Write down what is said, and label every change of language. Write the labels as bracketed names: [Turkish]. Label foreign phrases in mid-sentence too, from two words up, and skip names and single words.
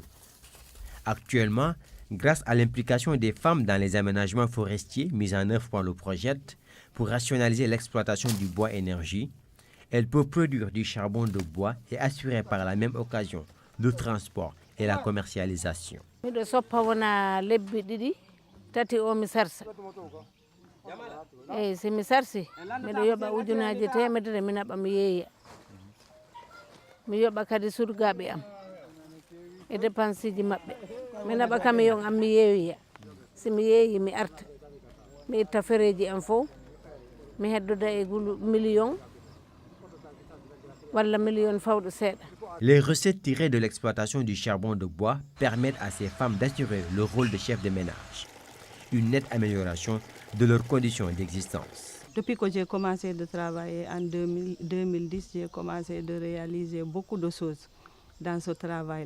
[French] Actuellement, grâce à l'implication des femmes dans les aménagements forestiers mis en œuvre par le projet pour rationaliser l'exploitation du bois énergie, elles peuvent produire du charbon de bois et assurer par la même occasion le transport et la commercialisation. [Fula] Tati o mi sarsa eyyi somi sarsi miɗo yoɓa ujunaje temedere mi naɓa mi yeeya mi yoɓa kadi surgaɓe am e dépense ji maɓɓe mi naɓa camion am mi yeeyoya somi yeeyi mi arta mi itta fereji am fof mi heddoda e million walla million fawɗo seeɗa. [French] Les recettes tirées de l'exploitation du charbon de bois permettent à ces femmes d'assurer le rôle de chef de ménage. Une nette amélioration de leurs conditions d'existence. Depuis que j'ai commencé de travailler en 2010, j'ai commencé de réaliser beaucoup de choses dans ce travail-là.